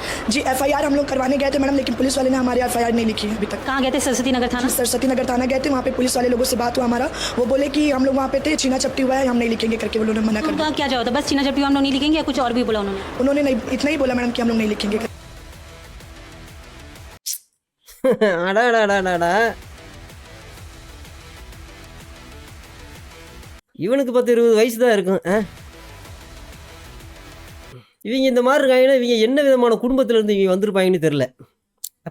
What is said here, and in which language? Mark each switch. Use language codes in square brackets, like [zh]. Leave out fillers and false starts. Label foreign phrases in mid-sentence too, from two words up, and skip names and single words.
[hi] जी एफआईआर हम लोग करवाने गए थे मैडम, लेकिन पुलिस वाले ने हमारी एफआईआर नहीं लिखी है अभी तक। कहाँ गए थे? सरस्वती नगर थाना। सरस्वती नगर थाना गए थे, वहाँ पे पुलिस वाले लोगों से बात हुआ हमारा, वो बोले कि हम लोग वहाँ पे थे, छीना चपटी हुआ है, हम नहीं लिखेंगे करके वो लोगों ने मना कर दिया। क्या जवाब था? बस छीना चपटी हम लोग नहीं लिखेंगे या कुछ और भी बोला उन्होंने? उन्होंने नहीं, इतना ही बोला मैडम कि हम लोग नहीं लिखेंगे। [ta] அடாடாடாடா, இவனுக்கு 10-20 வயசு தான் இருக்கும். இவங்க இந்த மாதிரி இருக்காங்கன்னா இவங்க என்ன விதமான குடும்பத்திலேருந்து இவங்க வந்திருப்பாங்கன்னு தெரில.